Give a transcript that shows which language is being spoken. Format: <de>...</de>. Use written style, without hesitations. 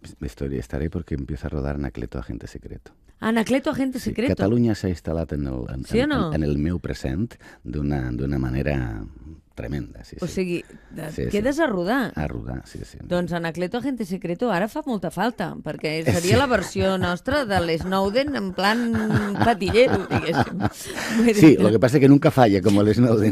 <es>Estaré porque empiezo a rodar Anacleto Agente Secreto. Anacleto Agente Secreto?</es> <ca>Catalunya s'ha instal·lat en el meu present d'una manera tremenda. O sigui, quedes a rodar. A rodar, sí. Doncs Anacleto Agente Secreto ara fa molta falta, perquè seria la versió nostra de l'Snowden</ca> <es>en plan patillero,</es> <ca>diguéssim.</ca> <es>Sí, lo que pasa es que nunca falla, como l'Snowden.</es>